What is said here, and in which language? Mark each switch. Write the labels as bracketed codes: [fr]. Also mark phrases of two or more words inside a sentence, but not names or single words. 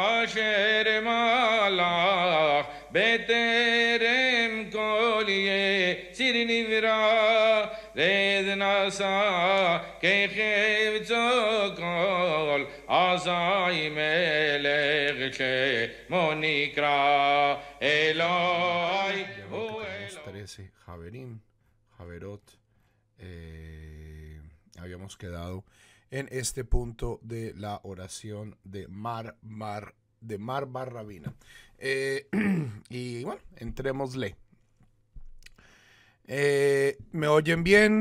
[he] אשר מלך בטרם כל יציר נברא רד נשא כחפצו כל אזי מלך שמו נקרא אלוהי הוא [es] Tenemos 13 [he] חברים חברות. [es] Habíamos quedado en este punto de la oración de Mar Bar Rabina. Y bueno, entrémosle. ¿Me oyen bien?